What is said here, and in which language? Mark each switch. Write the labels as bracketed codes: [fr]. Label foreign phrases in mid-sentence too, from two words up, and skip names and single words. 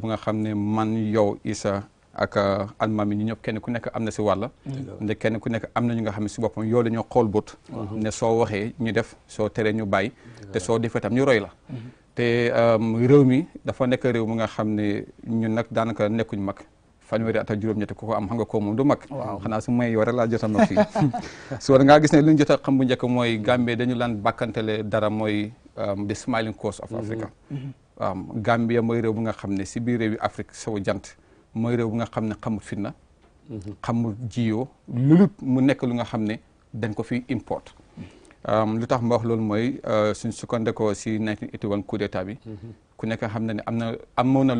[wo] nga xam ne man yow Issa ak almaami ñu ñëpp kenn ku nekk am na si wàlla nde kenn ku nekk am na ñu nga xam ne si boppam yow la ñoo xool bët ne soo waxee ñu def soo teree ñu bàyyi te soo defee tam ñu roy la te réew mi dafa nekk réew mi nga xam ne ñun nag daanaka nekkuñ mag fanweeri at ak juróom-ñetti ku ko am xam nga ko moom du mag xanaa su may yow rek laa jot a mag fii soo da ngaa gis ne lu ñu jot a xam bu njëkk mooy Gambie dañu laan bàkkantele dara mooy [en] the smiling coast of Africa [wo] Gambia mooy réew bu nga xam ne si biir réew yi Afrique sowu jant mooy réew bu nga xam ne xamul fitna xamul jiyoo lulut mu nekk lu nga xam ne dañ ko fi import lu tax ma wax loolu mooy suñ sukkandekoo si 1981 [fr] coup d'état [wo] bi ku nekk xam na ne amoon na lu